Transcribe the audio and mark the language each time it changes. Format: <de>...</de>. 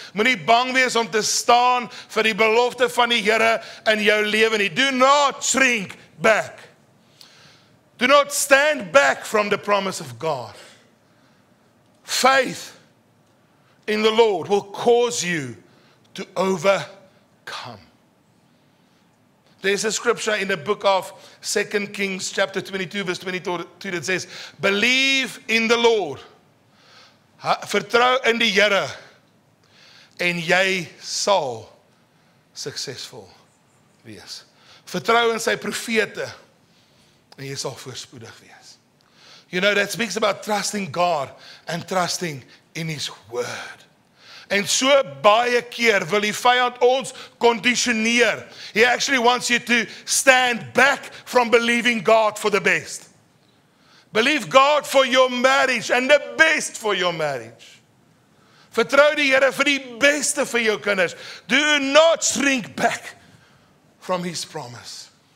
<af>Moenie bang wees om te staan vir die belofte van die Here in jou lewe nie.</af> <en>Do not shrink back. Do not stand back from the promise of God. Faith in the Lord will cause you to overcome. There's a scripture in the book of 2 Kings chapter 22 verse 22 that says, believe in the Lord.</en> <af>Vertrou in die Here en jy sal suksesvol wees. Vertrou in sy profete en jy sal voorspoedig wees.</af> <en>You know, that speaks about trusting God and trusting in His word.</en> <af>En so baie keer wil die vyand ons conditioneer.</af> <en>He actually wants you to stand back from believing God for the best. Believe God for your marriage and the best for your marriage.</en> <af>Vertrou die Here vir die beste vir jou kinders.</af> <en>Do not shrink back from His promise.</en>